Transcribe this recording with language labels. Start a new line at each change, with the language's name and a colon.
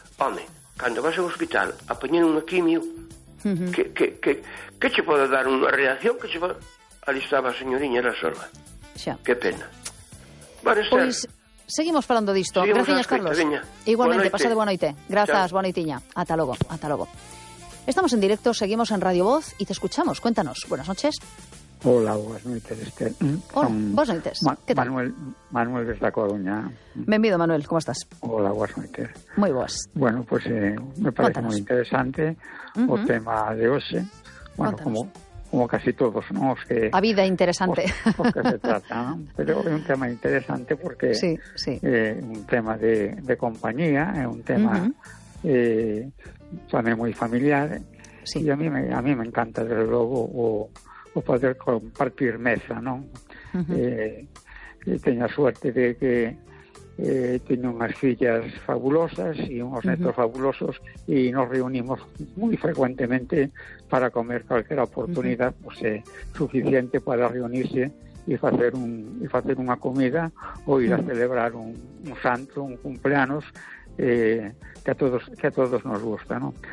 Galician: Home, cando vas ao hospital a poñer unha quimio, que che pode dar unha reacción? Que che pode... Ali estaba a señoriña, era sola. Xa. Que pena. Bueno, está. Pois seguimos falando disto. Seguimos. Gracias, Carlos. Viña. Igualmente, pasade boa noite. Grazas, boa noitiña. Ata logo, ata logo. Estamos en directo, seguimos en Radio Voz e
Spanish: te escuchamos. Cuéntanos. Buenas noches. Hola, buenas noches. Hola, buenas noches. ¿Qué tal? Manuel desde La Coruña. Bienvenido, Manuel. ¿Cómo estás? Hola, buenas noches. Muy buenas. Bueno, pues me parece Cuéntanos. Muy interesante el tema de hoy. Bueno, como casi todos, ¿no? Es que,
Galician: a vida interesante.
Spanish: Porque se trata, ¿no? Pero es un tema interesante porque es un tema de compañía, es un tema también muy familiar. Sí. Y a mí me encanta, desde luego,
Galician: o poder compartir mesa, non? Teño a suerte de que teño unhas fillas fabulosas e unhos netos fabulosos, e nos reunimos moi frecuentemente para comer calquera oportunidade suficiente para reunirse e facer unha comida ou ir a celebrar un santo, un cumpleanos que a todos nos gusta, non?